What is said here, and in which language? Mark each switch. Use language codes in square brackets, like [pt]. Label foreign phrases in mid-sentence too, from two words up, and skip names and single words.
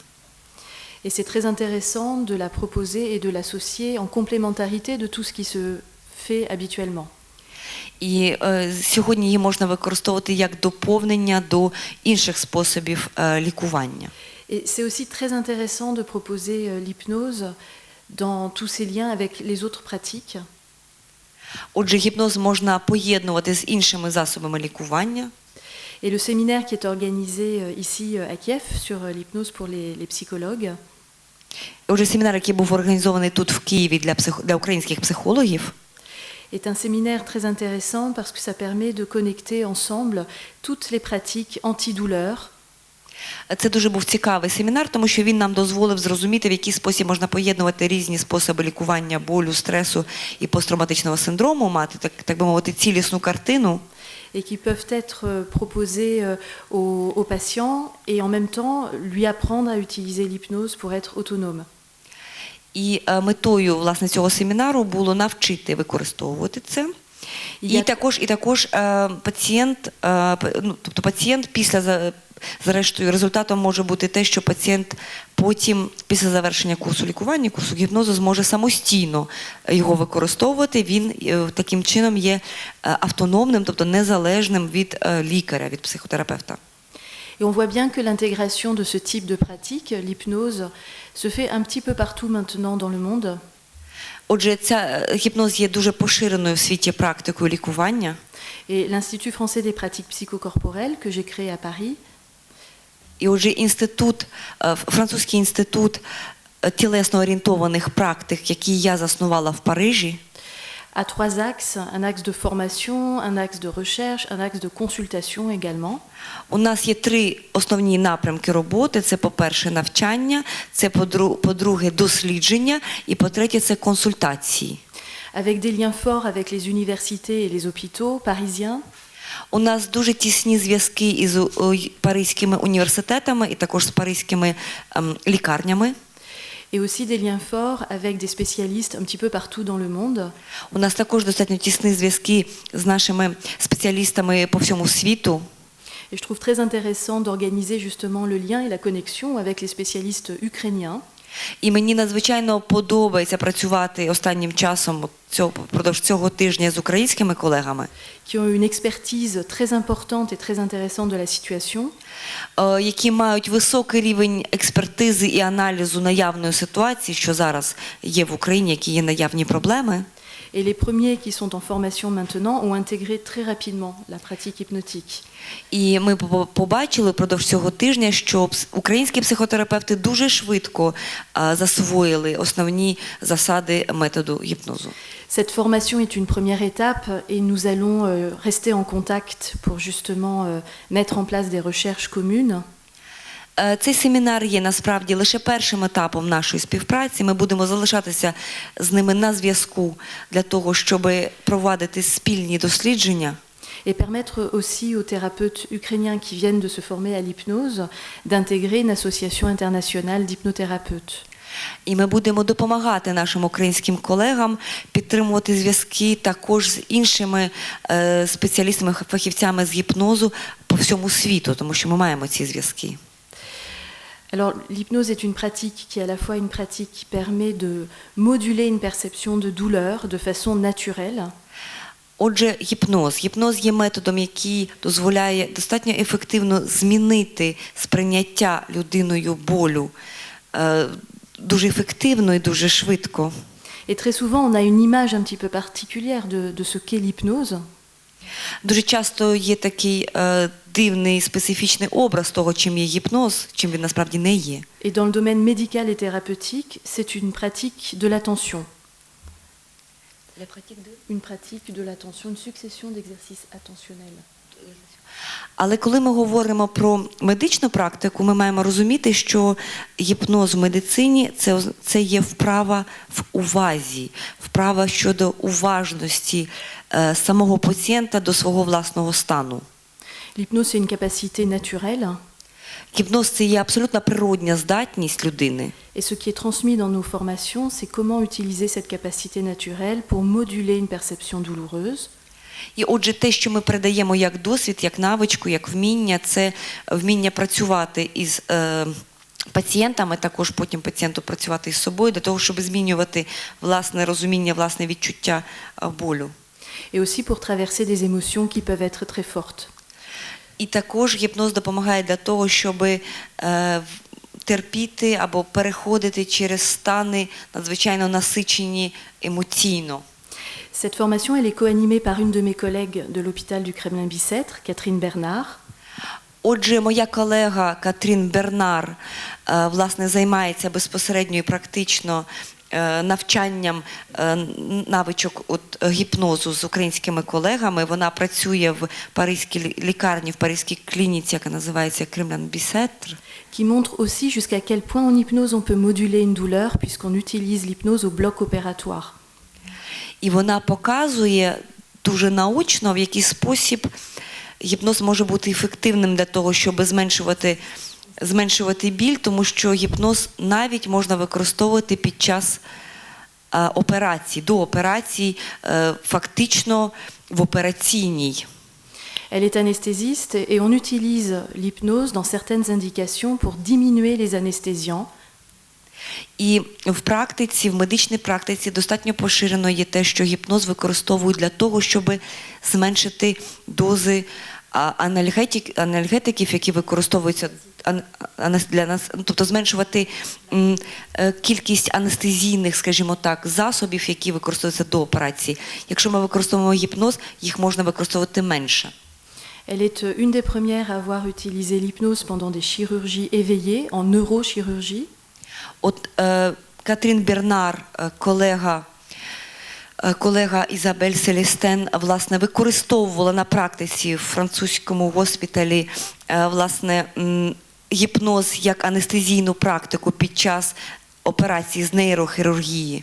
[fr] Et c'est très intéressant de la proposer et de l'associer en complémentarité de tout ce qui se fait habituellement. [uk] І сьогодні її можна використовувати як доповнення до інших способів лікування. [fr] Et c'est aussi très intéressant de proposer l'hypnose dans tous ces liens avec les autres pratiques. [uk] Отже, гіпноз можна поєднувати з іншими засобами лікування. [fr] Et le séminaire qui est organisé ici à Kiev sur l'hypnose pour les psychologues [uk] Отже, семінар, який був організований тут в Києві для українських психологів, [fr] est un séminaire très intéressant parce que ça permet de connecter ensemble toutes les pratiques antidouleur. [uk] це дуже був цікавий семінар, тому що він нам дозволив зрозуміти, в який спосіб можна поєднувати різні способи лікування болю, стресу і посттравматичного синдрому, мати, так би мовити, цілісну картину. [fr] Et qui peuvent être proposés aux patients et en même temps lui apprendre à utiliser l'hypnose pour être autonome. [uk] І метою, власне, цього семінару було навчити використовувати це. І також пацієнт, тобто пацієнт зрештою, результатом може бути те, що пацієнт потім, після завершення курсу лікування, курсу гіпнозу, зможе самостійно його використовувати. Він таким чином є автономним, тобто незалежним від лікаря, від психотерапевта. [fr] Et on voit bien que l'intégration de ce type de pratique, l'hypnose, se fait un petit peu partout maintenant dans le monde. [uk] Отже, ця гіпноз є дуже поширеною в світі практикою лікування. [fr] Et l'Institut français des pratiques psychocorporelles que j'ai créé à Paris. [uk] І отже, французький інститут тілесно-орієнтованих практик, який я заснувала в Парижі, [fr] À trois axes, un axe de formation, un axe de recherche, un axe de consultation également. [uk] У нас є 3 основні напрямки роботи. Це, по-перше, навчання, це, по-друге, дослідження, і, по-третє, це консультації. [fr] Avec des liens forts avec les universités et les hôpitaux parisiens. [uk] У нас дуже тісні зв'язки із паризькими університетами і також з паризькими лікарнями. [fr] Et aussi des liens forts avec des spécialistes un petit peu partout dans le monde. [uk] У нас також достатньо тісні зв'язки з нашими спеціалістами по всьому світу. [fr] Et je trouve très intéressant d'organiser justement le lien et la connexion avec les spécialistes ukrainiens. [uk] І мені надзвичайно подобається працювати останнім часом впродовж цього тижня з українськими колегами, [fr] qui ont une expertise très importante et très intéressante de la situation, [uk] які мають високий рівень експертизи і аналізу наявної ситуації, що зараз є в Україні, які є наявні проблеми. [fr] et les premiers qui sont en formation maintenant ont intégré très rapidement la pratique hypnotique. [uk] І ми побачили впродовж цього тижня, що українські психотерапевти дуже швидко засвоїли основні засади методу гіпнозу. [fr] Cette formation est une première étape et nous allons rester en contact pour justement mettre en place des recherches communes. [uk] Цей семінар є насправді лише першим етапом нашої співпраці. Ми будемо залишатися з ними на зв'язку для того, щоб провадити спільні дослідження. [fr] Et permettre aussi aux thérapeutes ukrainiens qui viennent de se former à l'hypnose d'intégrer une association internationale d'hypnothérapeutes. [uk] І ми будемо допомагати нашим українським колегам підтримувати зв'язки також з іншими спеціалістами, фахівцями з гіпнозу по всьому світу, тому що ми маємо ці зв'язки. [fr] Alors, l'hypnose est une pratique qui est à la fois une pratique qui permet de moduler une perception de douleur de façon naturelle. [uk] Отже, гіпноз є методом, який дозволяє достатньо ефективно змінити сприйняття людиною болю дуже ефективно і дуже швидко. [fr] Et très souvent, on a une image un petit peu particulière de ce qu'est l'hypnose. [uk] Дуже часто є такий дивний, специфічний образ того, чим є гіпноз, чим він насправді не є. [fr] Et dans le domaine médical et thérapeutique, c'est une pratique de l'attention. Une pratique de l'attention, une succession d'exercices attentionnels. [uk] Але коли ми говоримо про медичну практику, ми маємо розуміти, що гіпноз в медицині – це є вправа в увазі, вправа щодо уважності самого пацієнта до свого власного стану. [fr] L'hypnose, c'est une capacité naturelle. [uk] Гіпноз – це є абсолютно природня здатність людини. [fr] Et ce qui est transmis dans nos formations, c'est comment utiliser cette capacité naturelle pour moduler une perception douloureuse. [uk] І отже, те, що ми передаємо як досвід, як навичку, як вміння, це вміння працювати із пацієнтами, також потім пацієнту працювати із собою, для того, щоб змінювати власне розуміння, власне відчуття болю. [fr] Et aussi pour traverser des émotions qui peuvent être très fortes. [uk] І також гіпноз допомагає для того, щоб терпіти або переходити через стани надзвичайно насичені емоційно. [fr] Cette formation, elle est co-animée par une de mes collègues de l'hôpital du Kremlin-Bicêtre, Catherine Bernard. [uk] Отже, моя колега Катрін Бернар, власне, займається безпосередньо і практично навчанням навичок гіпнозу з українськими колегами. Вона працює в паризькій лікарні, в паризькій клініці, яка називається Kremlin-Bicêtre. [fr] Qui montre aussi jusqu'à quel point en hypnose on peut moduler une douleur puisqu'on utilise l'hypnose au bloc opératoire. [uk] І вона показує дуже наочно, в який спосіб гіпноз може бути ефективним для того, щоб зменшувати біль, тому що гіпноз навіть можна використовувати під час операцій, до операцій, фактично в операційній. [fr] Elle est anesthésiste et on utilise l'hypnose dans certaines indications pour diminuer les anesthésiants. [uk] І в практиці, в медичній практиці достатньо поширено є те, що гіпноз використовують для того, щоб зменшити дози анальгетиків, які використовуються для нас, тобто зменшувати кількість анестезійних, скажімо так, засобів, які використовуються до операції. Якщо ми використовуємо гіпноз, їх можна використовувати менше. [fr] Elle est une des premières à avoir utilisé l'hypnose pendant des chirurgies éveillées, en neurochirurgie. [uk] От Катрін Бернар, колега Ізабель Селестен, власне, використовувала на практиці в французькому госпіталі, власне, гіпноз як анестезійну практику під час операції з нейрохірургії.